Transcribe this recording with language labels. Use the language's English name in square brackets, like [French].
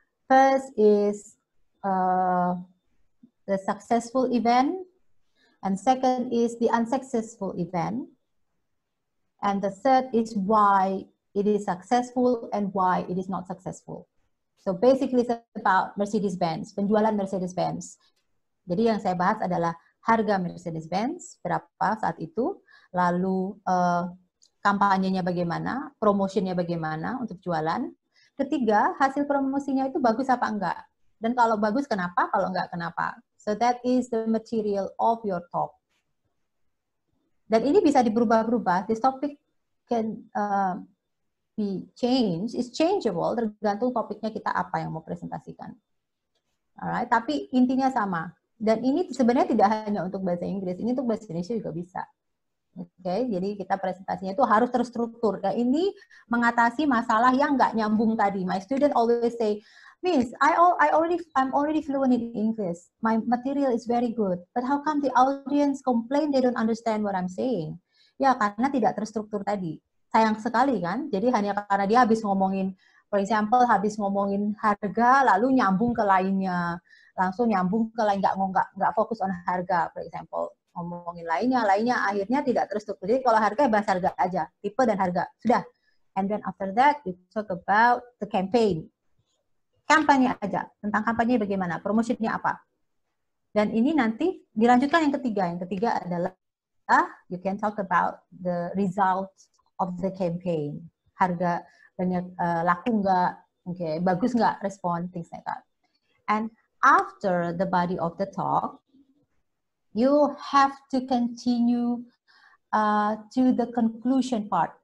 [English] First is the successful event, and second is the unsuccessful event, and the third is why it is successful and why it is not successful. So basically it's about Mercedes-Benz, [Indonesian] penjualan Mercedes-Benz. Jadi yang saya bahas adalah harga Mercedes-Benz, berapa saat itu, lalu kampanyenya bagaimana, promotionnya bagaimana untuk jualan. Ketiga, hasil promosinya itu bagus apa enggak. Dan kalau bagus kenapa, kalau enggak kenapa. [English] So that is the material of your talk. [Indonesian] Dan ini bisa diberubah-berubah. [English] This topic can be changed, is changeable, [Indonesian] tergantung topiknya kita apa yang mau presentasikan. Alright, tapi intinya sama. Dan ini sebenarnya tidak hanya untuk bahasa Inggris, ini untuk bahasa Indonesia juga bisa. Oke, jadi kita presentasinya itu harus terstruktur. Nah, ini mengatasi masalah yang nggak nyambung tadi. [English] My student always say, Miss, I'm already fluent in English. My material is very good. But how come the audience complain they don't understand what I'm saying? [Indonesian] Ya, karena tidak terstruktur tadi. Sayang sekali kan, jadi hanya karena dia habis ngomongin, for example, habis ngomongin harga, lalu nyambung ke lainnya, langsung nyambung ke lain, nggak fokus on harga, for example, ngomongin lainnya, akhirnya tidak terstruktur. Jadi kalau harga, bahas harga aja, tipe dan harga, sudah. [English] And then after that, we talk about the campaign. [Indonesian] Kampanye aja, tentang kampanye bagaimana, promosinya apa. Dan ini nanti dilanjutkan yang ketiga. Yang ketiga adalah, [English] you can talk about the results of the campaign, [Indonesian] harga banyak laku nggak, okay, bagus nggak respon, [English] things like that. And after the body of the talk, you have to continue to the conclusion part.